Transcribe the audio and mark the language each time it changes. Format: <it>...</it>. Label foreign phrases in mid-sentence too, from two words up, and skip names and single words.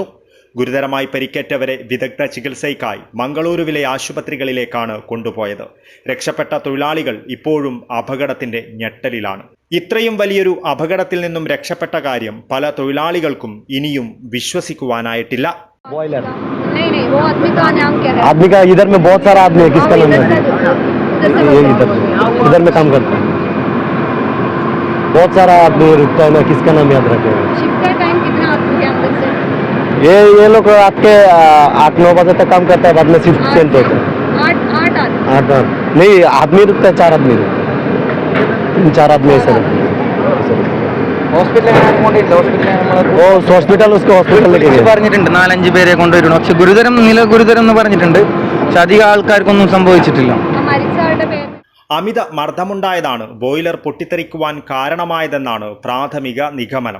<ml>ഗുരുതരമായി പരിക്കേറ്റവരെ വിദഗ്ധ ചികിത്സയ്ക്കായി മംഗളൂരുവിലെ ആശുപത്രികളിലേക്കാണ് കൊണ്ടുപോയത്. രക്ഷപ്പെട്ട തൊഴിലാളികൾ ഇപ്പോഴും അപകടത്തിന്റെ ഞെട്ടലിലാണ്. ഇത്രയും വലിയൊരു അപകടത്തിൽ നിന്നും രക്ഷപ്പെട്ട കാര്യം പല തൊഴിലാളികൾക്കും ഇനിയും വിശ്വസിക്കുവാനായിട്ടില്ല.</ml> <hi>बॉयलर नहीं वो आदमी का नाम क्या है? आदमी का इधर में बहुत सारा आदमी है. किसका नाम है? ये इधर में काम करता है. बहुत सारा आदमी रुकता है ना. किसका नाम याद रखेगा? शिफ्ट का टाइम कितना आदमी के अंदर से? ये लोग रात के 8-9 बजे तक काम करता है. बाद में</hi> <en>shift change</en> <hi>होता है. 8 नहीं आदमी रुकता है. 4 आदमी रुकता है. 4 आदमी ऐसे</hi> <ml>ഹോസ്പിറ്റൽ പറഞ്ഞിട്ടുണ്ട്. 4-5 പേരെ കൊണ്ടുവരുന്നു. പക്ഷെ ഗുരുതരം എന്ന് പറഞ്ഞിട്ടുണ്ട്. പക്ഷെ അധികം ആൾക്കാർക്കൊന്നും സംഭവിച്ചിട്ടില്ല. അമിത മർദ്ദമുണ്ടായതാണ് ബോയിലർ പൊട്ടിത്തെറിക്കുവാൻ കാരണമായതെന്നാണ് പ്രാഥമിക നിഗമനം.</ml>